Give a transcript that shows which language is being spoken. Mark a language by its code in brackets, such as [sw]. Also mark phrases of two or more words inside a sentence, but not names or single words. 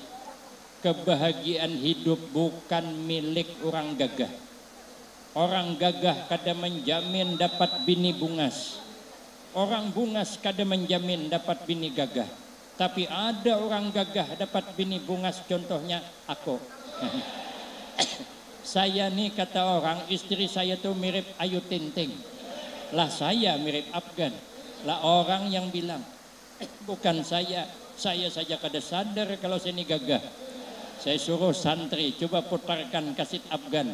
[id] Kebahagiaan hidup bukan milik orang gagah. [bjn] Orang gagah kada menjamin dapat bini bungas. Orang bungas kada menjamin dapat bini gagah. Tapi ada orang gagah dapat bini bungas, contohnya aku. [id] Saya nih kata orang, istri saya tuh mirip Ayu Ting Ting. Lah saya mirip Afgan. Lah orang yang bilang, bukan saya saja kada sadar kalau saya ini gagah. Saya suruh santri, coba putarkan kaset Afgan.